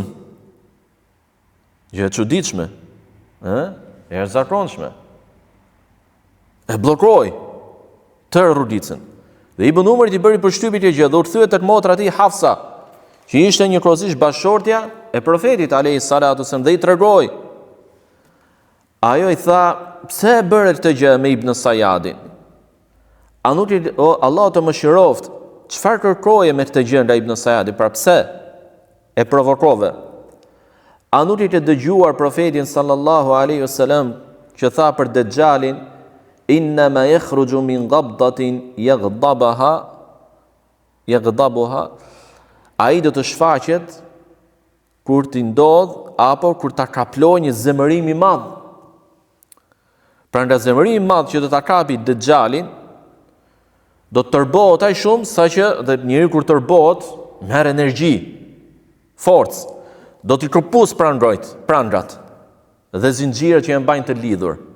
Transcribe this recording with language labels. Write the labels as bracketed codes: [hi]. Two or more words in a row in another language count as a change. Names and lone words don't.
[sq] Gjë e çuditshme, e jashtëzakonshme. E bllokoi tër rrugicën. Dhe Ibn Umari i bëri përshtypje të gjë dhe u kthye tek motra e tij Hafsa, që ishte njëkohësisht bashortja e profetit [ar] عليه الصلاة السلام, [sq] dhe i tregoi. Ajo i tha, pse e bëre këtë gjë me Ibn Sayyadin? A nuk i Allah të mëshiroft, çfarë kërkoje me këtë gjë nga Ibn Sayyadi? Pra pse e provokove? A nuk i të dëgjuar profetin [ar] صلى الله عليه وسلم [sq] që tha për Dejjalin, [ar] إنما يخرج من قبضة يغضبها, [sq] ai do të shfaqet kur t'i ndodh apo kur ta kaplojë një zemërim i madh. Pra nga zemërimi i madh që do ta kapi Dejjalin, do të tërbohet aq shumë saqë dhe njeriu kur tërbohet merr energji, forcë, do t'i këpus prangrat dhe zinxhirat që e mbajnë të lidhur.